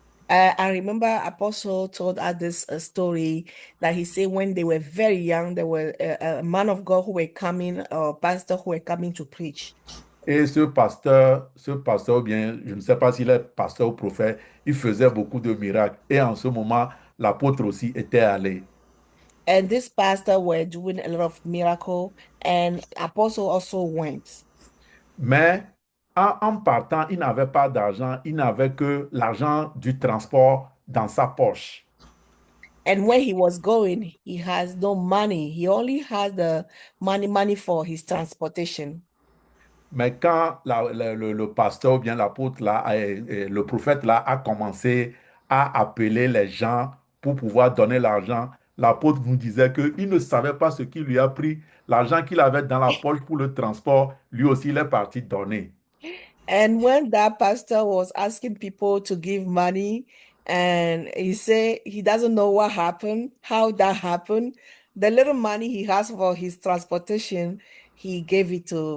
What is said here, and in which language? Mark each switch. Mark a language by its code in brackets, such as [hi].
[en] I remember Apostle told us this story that he said when they were very young, there were a man of God who were coming, or pastor who were coming to preach. [fr] Et ce pasteur, ou bien, je ne sais pas s'il est pasteur ou prophète, il faisait beaucoup de miracles. Et en ce moment, l'apôtre aussi était allé. [en] And this pastor were doing a lot of miracle, and Apostle also went. [fr] Mais en partant, il n'avait pas d'argent, il n'avait que l'argent du transport dans sa poche. [en] And when he was going, he has no money. He only has the money for his transportation. [fr] Mais quand le pasteur ou bien l'apôtre, là, le prophète là, a commencé à appeler les gens pour pouvoir donner l'argent, l'apôtre nous disait qu'il ne savait pas ce qui lui a pris. L'argent qu'il avait dans la poche pour le transport, lui aussi, il est parti donner. [en] And when that pastor was asking people to give money, and he said he doesn't know what happened, how that happened, the little money he has for his transportation, he gave it.